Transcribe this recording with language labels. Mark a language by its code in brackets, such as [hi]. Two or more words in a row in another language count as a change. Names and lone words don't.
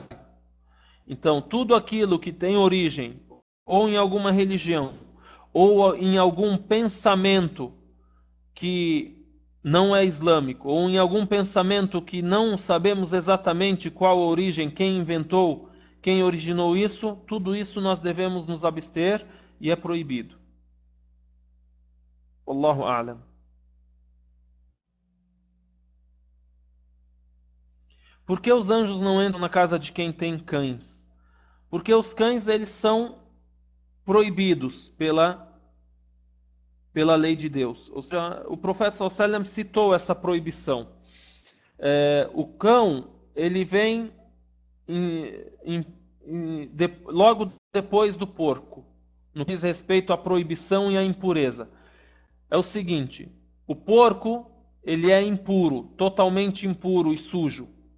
[pt] Então, tudo aquilo que tem origem ou em alguma religião, ou em algum pensamento que não é islâmico, ou em algum pensamento que não sabemos exatamente qual a origem, quem inventou, quem originou isso, tudo isso nós devemos nos abster e é proibido. [ar] والله أعلم. [pt] Por que os anjos não entram na casa de quem tem cães? Porque os cães, eles são proibidos pela lei de Deus. Ou seja, o profeta [ar] صلى الله عليه وسلم [pt] citou essa proibição. O cão, ele vem logo depois do porco, no que diz respeito à proibição e à impureza. É o seguinte: o porco, ele é impuro, totalmente impuro e sujo.